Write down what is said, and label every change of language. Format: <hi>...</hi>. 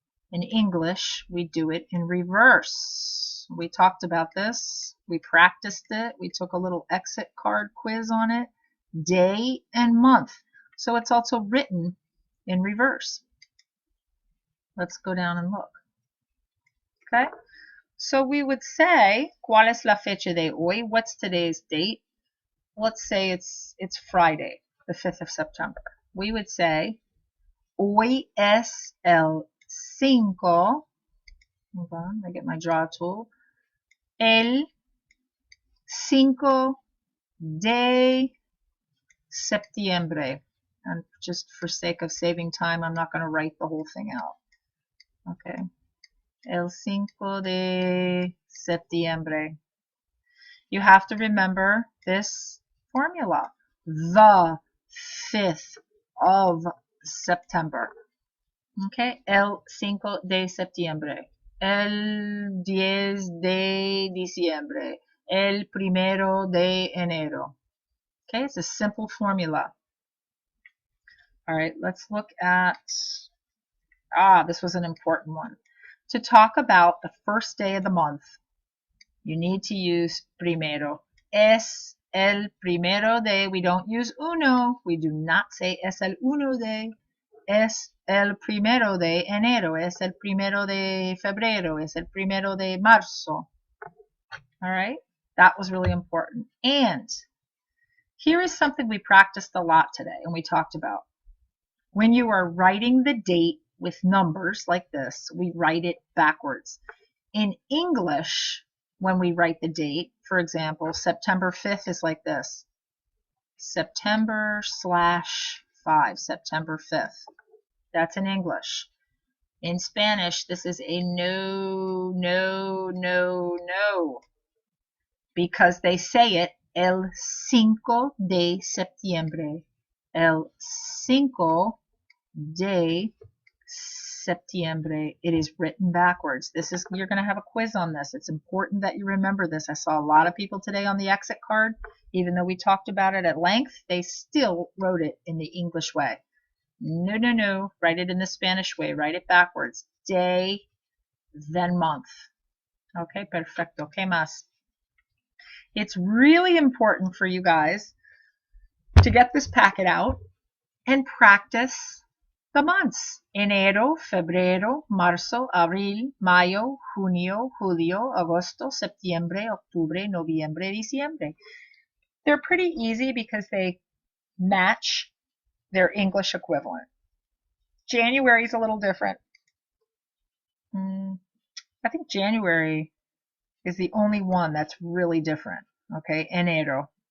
<en>In English, we do it in reverse. We talked about this. We practiced it. We took a little exit card quiz on it. Day and month. So it's also written in reverse. Let's go down and look. Okay?</en> <es>So we would say, ¿cuál es la fecha de hoy?</es> <en>What's today's date? Let's say it's Friday, the 5th of September. We would say,</en> <es>hoy es el 5.</es> <en>Hold on, I get my draw tool.</en> <es>El 5 de septiembre.</es> <en>And just for sake of saving time, I'm not going to write the whole thing out. Okay.</en> <es>El 5 de septiembre.</es> <en>You have to remember this formula. The 5th of September. Okay.</en> <es>El 5 de septiembre. el 10 de diciembre, el primero de enero.</es> <en>Okay, it's a simple formula. All right, let's look at, this was an important one. To talk about the first day of the month, you need to use primero.</en> <es>Es el primero de,</es> <en>we don't use</en> <es>uno.</es> <en>We do not say</en> <es>es el uno de. Es el primero de enero. Es el primero de febrero. Es el primero de marzo.</es> <en>All right, that was really important. And here is something we practiced a lot today and we talked about. When you are writing the date with numbers like this, we write it backwards. In English, when we write the date, for example, September 5th is like this. September/5, September 5th. That's in English. In Spanish, this is a no, no, no, no. Because they say it,</en> <es>el 5 de septiembre. El 5 de septiembre.</es> <en>It is written backwards. You're going to have a quiz on this. It's important that you remember this. I saw a lot of people today on the exit card, even though we talked about it at length, they still wrote it in the English way. No, no, no. Write it in the Spanish way. Write it backwards. Day, then month. Okay,</en> <es>perfecto. ¿Qué más?</es> <en>It's really important for you guys to get this packet out and practice the months.</en> <es>Enero, febrero, marzo, abril, mayo, junio, julio, agosto, septiembre, octubre, noviembre, diciembre.</es> <en>They're pretty easy because they match their English equivalent. January is a little different. I think January is the only one that's really different. Okay, enero.</en>